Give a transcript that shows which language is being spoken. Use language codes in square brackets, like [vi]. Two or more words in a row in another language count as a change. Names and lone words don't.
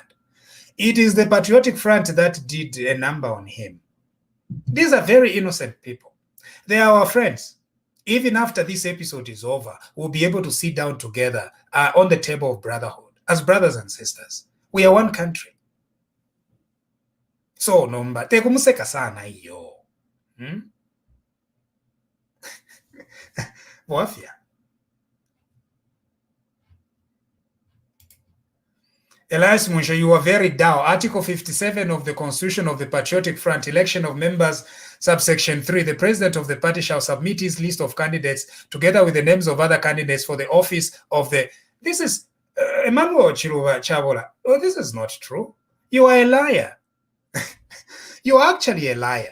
[en] It is the Patriotic Front that did a number on him. These are very innocent people. They are our friends. Even after this episode is over, we'll be able to sit down together on the table of brotherhood as brothers and sisters. We are one country. So, [bem] nomba, tekumuseka sana iyo. Wafia. [en] Elias Munsha, you are very down. Article 57 of the Constitution of the Patriotic Front, election of members, subsection 3, the president of the party shall submit his list of candidates together with the names of other candidates for the office of the... This is... Emmanuel Chiluba Chabola. Oh, this is not true. You are a liar. You are actually a liar.